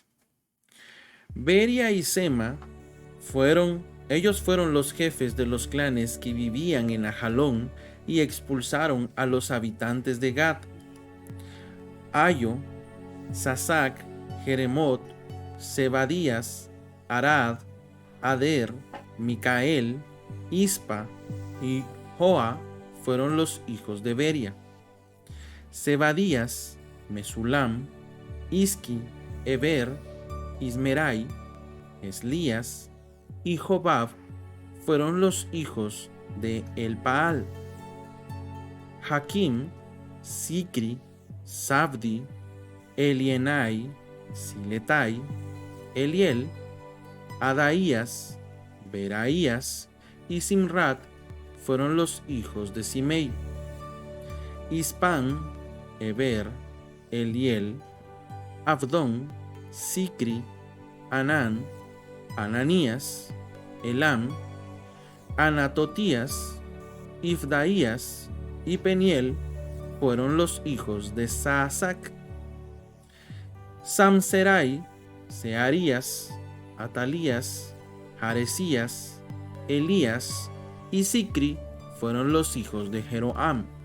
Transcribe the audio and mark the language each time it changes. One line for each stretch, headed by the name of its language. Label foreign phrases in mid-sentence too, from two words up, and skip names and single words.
Spanish: Beria y Sema fueron los jefes de los clanes que vivían en Ajalón y expulsaron a los habitantes de Gat. Ayo, Sasac, Jeremot, Zebadías, Arad, Ader, Micael, Ispa y Joa fueron los hijos de Beria. Zebadías, Mesulam, Isqui, Eber, Ismerai, Eslías y Jobab fueron los hijos de Elpaal. Hakim, Sicri, Sabdi, Elienai, Siletai, Eliel, Adaías, Beraías y Simrat fueron los hijos de Simei. Ispan, Eber, Eliel, Abdón, Sicri, Anán, Ananías, Elam, Anatotías, Ifdaías y Peniel fueron los hijos de Saasac: Samserai, Searías, Atalías, Jaresías, Elías y Sicri fueron los hijos de Jeroam.